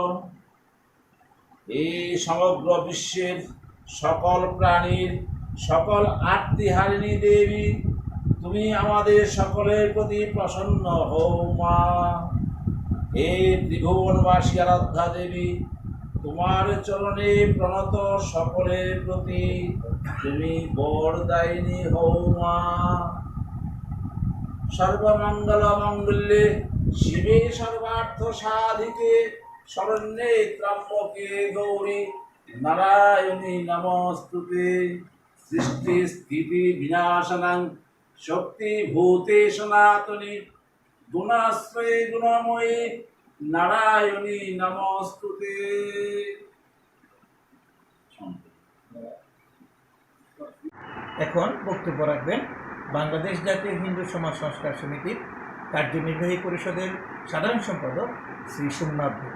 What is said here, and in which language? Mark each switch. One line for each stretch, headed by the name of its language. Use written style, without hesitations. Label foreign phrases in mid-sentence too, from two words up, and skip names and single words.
Bangla: এই সমগ্র বিশ্বের সকল প্রাণীর সকল আর্তিহারিণী দেবী, তুমি আমাদের সকলের প্রতি প্রসন্ন হও মা। হে ত্রিভুবনবাসী আরাধ্যা দেবী, তোমার চরণে প্রণত সকলের প্রতি তুমি বরদায়িনী হও মা।
Sanskrit: সর্বমঙ্গল মঙ্গলে শিবে সর্বার্থ সাধিকে, শরণ্যে ত্র্যম্বকে গৌরী নারায়ণী নমস্তুতে। সৃষ্টি স্থিতি বিনাশনাং শক্তি ভূতে সনাতনী, গুণাশ্রয়ে গুণময়ী নারায়ণী নমস্তুতে।
Bangla: এখন বক্তব্য রাখবেন বাংলাদেশ জাতীয় হিন্দু সমাজ সংস্কার সমিতির কার্যনির্বাহী পরিষদের সাধারণ সম্পাদক শ্রী সোমনাথ দে।